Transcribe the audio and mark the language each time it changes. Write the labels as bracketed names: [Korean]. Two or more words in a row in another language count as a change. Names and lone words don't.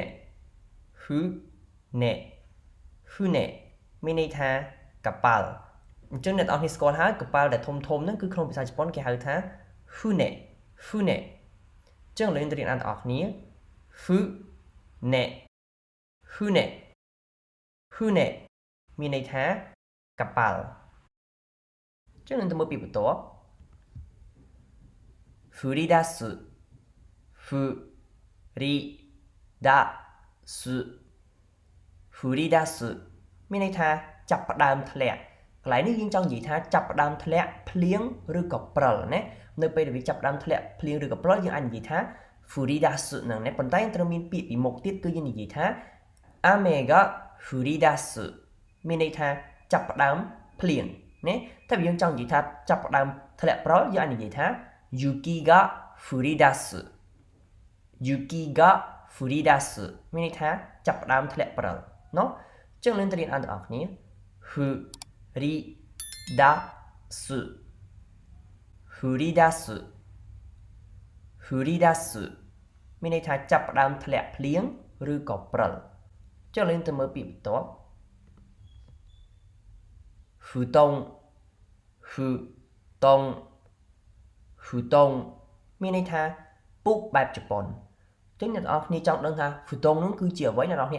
[Khmer] មានន័យថាកប៉ាល់អញ្ចឹងអ្នកនរគ្នាស្គាល់ហើយកប៉ាល់ដែលធំហ្នឹងគឺក្នុងភាសាជប៉ុនគេហៅថា船អញ្ចឹងយើងទៅរៀនអានទាំងអស់គ្នា船មានន័យថាកប៉ាល់អញ្ចឹងយើងទៅមើលពាក្យបន្ទាប់ 振り出すមានន័យថាចាប់ផ្ដើមធ្លាក់កន្លែងនេះយើងចង់និយាយថាចាប់ផ្ដើ មធ្លាក់ភ្លៀងឬក៏ព្រិលណានៅពេលដែលវាចាប់ផ្ដើមធ្លាក់ភ្លៀងឬក៏ព្រិលយើងអាចនិយាយថា振り出すហ្នឹងណាប៉ុន្តែយើងត្រូវមានពាក្យពីមុខទៀតគឺយើងនិយាយថា [Japanese] 雨が降り出す [Khmer] មានន័យថាចាប់ផ្ដើមភ្លៀងណាតែបើយើងចង់និយាយថាចាប់ផ្ដើមធ្លាក់ព្រិលយើងអាចនិយាយថា [Japanese] 雪が降り出す [Khmer] មានន័យថាចាប់ផ្ដើមធ្លាក់ព្រិលเนาะអញ្ចឹងយើងទៅរៀនអានទាំងអស់គ្នា降り出すមានន័យថាចាប់ផ្ដើមធ្លាក់ភ្លៀងឬក៏ព្រិលចុះយើងទៅមើលពាក្យបន្ទាប់ 布団មានន័យថាពូកបែបជប៉ុនអញ្ចឹងអ្នកនរគ្នាចង់ដឹងថាហ្វូតុងនោះគឺជាអ្វីអ្នកនរគ្នា